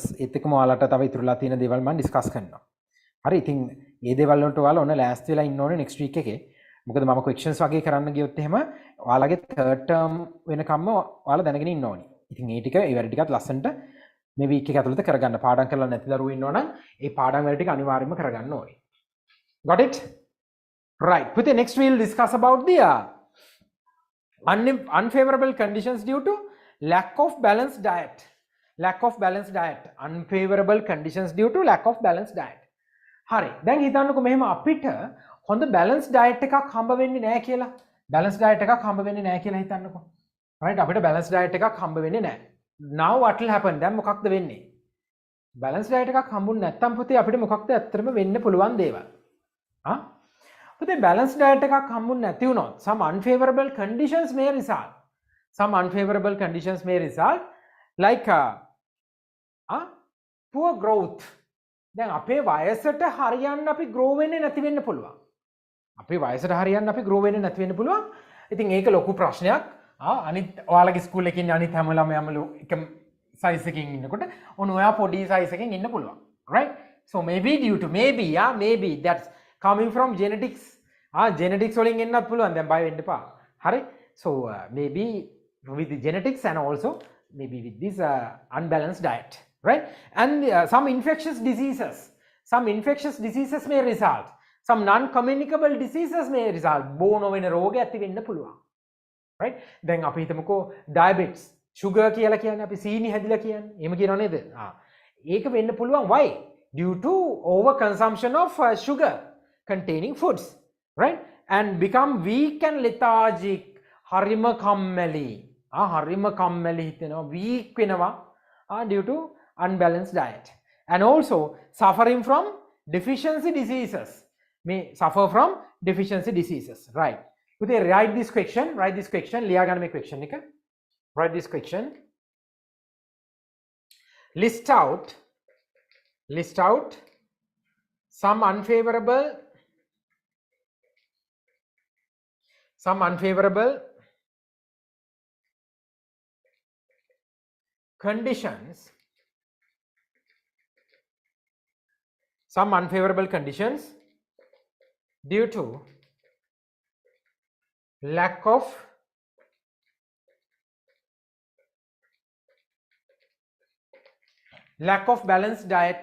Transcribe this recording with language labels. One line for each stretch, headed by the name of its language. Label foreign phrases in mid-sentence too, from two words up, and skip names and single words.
Sinhala: ඒත් එක්කම ඔයාලට තව ඉතුරුලා තියෙන දේවල් මම discuss කරනවා. හරි ඉතින් මේ දේවල් වලට ඔයාලා ඔන්න last වෙලා ඉන්න ඕනේ
English: next week
Sinhala: එකේ. මොකද මම questions වගේ කරන්න ගියොත් එහෙම ඔයාලගේ
English: third term
Sinhala: වෙනකම්ම ඔයාලා දැනගෙන ඉන්න ඕනේ. ඉතින් ඒ ටික ඒ වැඩ ටිකත් ලස්සනට මේ week එක ඇතුළත කරගන්න. පාඩම් කරලා නැති දරුවෝ ඉන්නවනම් ඒ පාඩම් වැඩ ටික අනිවාර්යයෙන්ම කරගන්න ඕනේ.
English: Got it? Right. Putih, next we will discuss about the unfavorable conditions due to lack of balanced diet. Lack of balanced diet. Unfavorable conditions due to lack of balanced diet.
Sinhala: හරි. දැන් හිතන්නකෝ මෙහෙම අපිට හොඳ
English: balanced diet
Sinhala: එකක් හම්බ වෙන්නේ නැහැ කියලා.
English: Balanced diet
Sinhala: එකක් හම්බ වෙන්නේ නැහැ කියලා හිතන්නකෝ. Right? අපිට
English: balanced diet
Sinhala: එකක් හම්බ වෙන්නේ නැහැ.
English: Now what will happen?
Sinhala: දැන් මොකක්ද වෙන්නේ?
English: Balanced diet
Sinhala: එකක් හම්බුනේ නැත්තම් පුතේ අපිට මොකක්ද ඇත්තටම වෙන්න පුළුවන් දේවල්?
English: But the balanced diet
Sinhala: එකක් හම්බුනේ නැති වුණොත්
English: some unfavorable conditions may result. Some unfavorable conditions may result. like poor growth.
Sinhala: දැන් අපේ වයසට හරියන්න අපි grow වෙන්නේ නැති වෙන්න පුළුවන්. අපේ වයසට හරියන්න අපි grow වෙන්නේ නැති වෙන්න පුළුවන්. ඉතින් ඒක ලොකු ප්‍රශ්නයක්. අනිත් ඔයාලගේ ස්කූල් එකේ ඉන්න අනිත් හැම ළමයාම එක size එකකින් ඉන්නකොට ඔන්න ඔයා පොඩි size එකකින් ඉන්න පුළුවන්.
English: Right? So maybe due to maybe that's coming from genetics.
Sinhala: Genetics වලින් එන්නත් පුළුවන්. දැන් බය වෙන්න එපා. හරි?
English: So maybe with the genetics and also maybe with this unbalanced diet. Right? And some infectious diseases may result. Some non-communicable diseases may result.
Sinhala: බෝනෝ වෙන රෝග ඇති වෙන්න පුළුවන්. Right? දැන් අපි හිතමුකෝ
English: diabetes, sugar
Sinhala: කියලා කියන්නේ අපි සීනි හැදිලා කියන්නේ. එහෙම කියනව නේද? ඒක වෙන්න පුළුවන්.
English: Why? Due to overconsumption of sugar containing foods. Right? And become weak and lethargic.
Sinhala: හරිම කම්මැලි. හරිම කම්මැලි හිතෙනවා. weak වෙනවා.
English: Due to unbalanced diet. And also suffering from deficiency diseases. May suffer from deficiency diseases. Right? Could they write this question?
Sinhala: ලියා ගන්න මේ question එක.
English: Write this question. List out some unfavorable conditions due to lack of balanced diet.